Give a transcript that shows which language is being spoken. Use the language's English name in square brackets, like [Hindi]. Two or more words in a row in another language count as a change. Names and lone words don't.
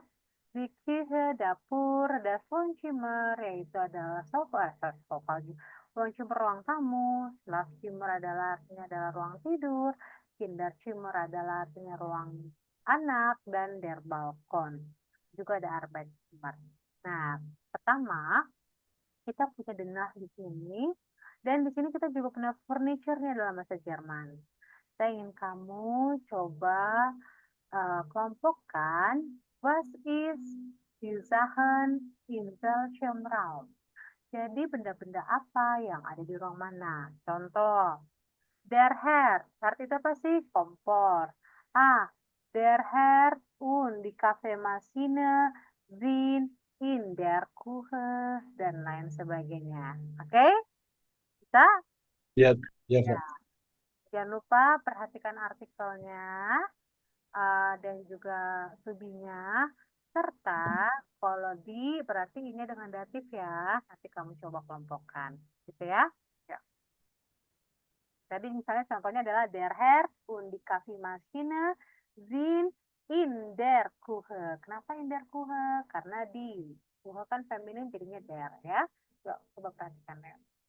[Indonesian] Di Küche, dapur, [German] das Wohnzimmer [Indonesian] yaitu adalah sofa, Wohnzimmer ruang tamu, Schlafzimmer adalah artinya adalah ruang tidur, Kinderzimmer adalah artinya ruang anak, dan [German] der Balkon. [Indonesian] Juga ada Arbeitszimmer. Nah, pertama kita punya denah di sini, dan di sini kita juga punya furniture-nya dalam bahasa Jerman. Saya ingin kamu coba kelompokkan [German] was is die Sachen in welchem Raum. [Indonesian] Jadi benda-benda apa yang ada di ruang mana? Contoh, [German] der Herd. [Indonesian] Herd itu apa sih? Kompor. [German] Der Herd und die Kaffeemaschine sind in der Küche [Indonesian] dan lain sebagainya. [German] Oke? [Indonesian] Bisa? Iya, iya, Ya. Kak. Jangan lupa perhatikan artikelnya dan juga to-be-nya. Serta kalau di berarti ini dengan datif ya. Nanti kamu coba kelompokkan. Gitu ya. Ya. Tadi misalnya contohnya adalah [German] der Herd und die Kaffeemaschine sind in der Küche. [Indonesian] Kenapa [German] in der Küche? [Indonesian] Karena di. Küche kan feminin jadinya der ya. Yuk, coba perhatikan ya.